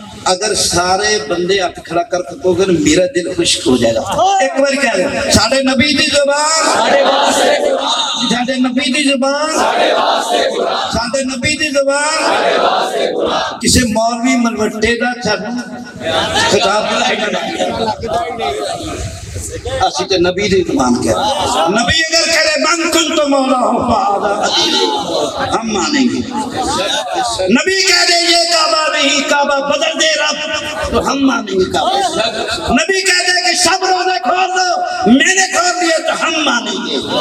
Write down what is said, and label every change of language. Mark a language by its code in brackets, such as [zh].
[ur] اگر سارے بندے ہاتھ کھڑا کر کو گے میرا دل خشک ہو جائے گا. [pa] ایک بار کہہ رہے ساڈے نبی دی زبان، ساڈے نبی دی زبان، ساڈے نبی دی زبان. کسی مولوی ملوٹے دا خطاب اسی تے نبی دی زبان کہہ رہے. [ur] نبی اگر کہے [ar] من کنت مولا [ur] ہوں فہذا علی، ہم مانیں گے. نبی کہہ دے یہ کعبہ نہیں، کعبہ بدل دے رب، تو ہم مانیں گے کعبہ. نبی کہہ دے کہ سب روزے کھول دو، میں نے کھول دیے، تو ہم مانیں گے.